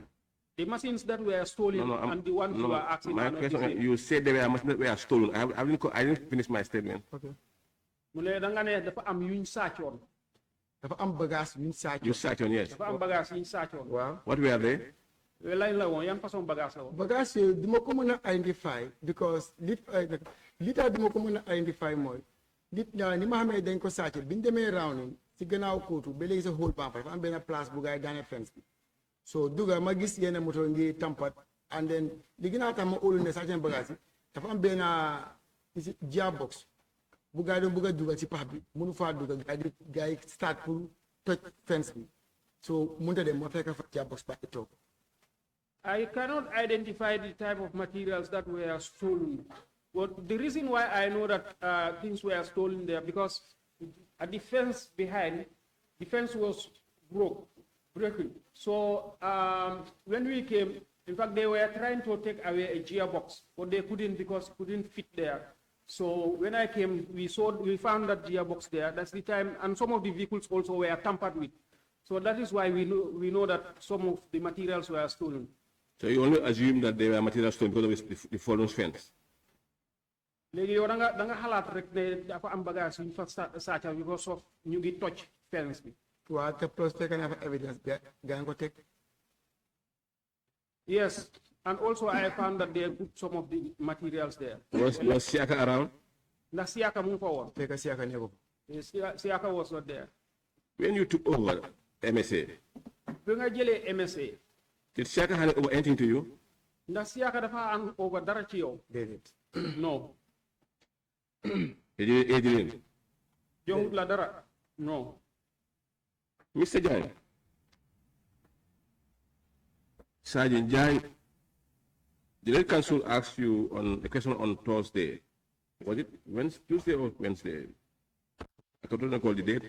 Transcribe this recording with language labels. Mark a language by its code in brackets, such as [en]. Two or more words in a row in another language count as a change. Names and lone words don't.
[en] The machines that were stolen and the ones you are asking My are not the question, same. you said there were machines that were stolen. I didn't finish my statement. ok [wo] Mu ne da nga ne dafa am yuñ sàccoon. dafa am bagage yu ñu sàcc. [en] You said on yes. [wo] Dafa am bagage yuñ sàccoon. waaw [en] What were they? [wo] Lañ la woon yan façon bagage la woon. bagage yooyu du ma ko mën a [en] identify because [wo] li tax du ma ko mën a identify mooy ni ma xamee dañ ko sàcc bi ñu demee round si gannaaw kóotu ba léegi sa whole pampa dafa am benn place bu gaay daane fence bi so dugga ma gis yenn moto ngi tampat [en] and then [wo] li gën a tax ma óolu ne sàcc bagage yi dafa am benn gearbox bu gaay doon bëgg a dugga ci pax bi mënu faa dugga gaay start pour toj fence bi so mënta dem ma fekk fa gearbox ba toog. [en] I cannot identify the type of materials that were stolen. But the reason why I know that things were stolen there, because at the fence behind, the fence was broken. So when we came, in fact, they were trying to take away a gearbox, but they couldn't because it couldn't fit there. So when I came, we found that gearbox there. That's the time, and some of the vehicles also were tampered with. So that is why we know that some of the materials were stolen. So you only assume that they were material stolen because of the fallen fence. [wo] léegi yow da nga xalaat rek ne dafa am bagage yu ñu fa sàccal [en] because of [wo] ñu ngi toj fence bi. waaw te plus fekk naa fa evidence gaa ko teg. [en] Yes, and also I found that they put some of the materials there. Was Siaka around? [wo] Ndax Siaka mu ngi fa woon. fekk Siaka ne ko. [en] Siaka was not there. When you took over MSA, [wo] bi nga jëlee MSA. [en] did Siaka hand over anything to you? [wo] Ndax Siaka dafa [en] hand over [wo] dara ci yow. déedéet. [en] No. He didn't. [wo] joxut la dara. [en] No. Mr. Jai, Sergeant Jai, the Red Council asked you on a question on Thursday. Was it Tuesday or Wednesday? I don't recall the date.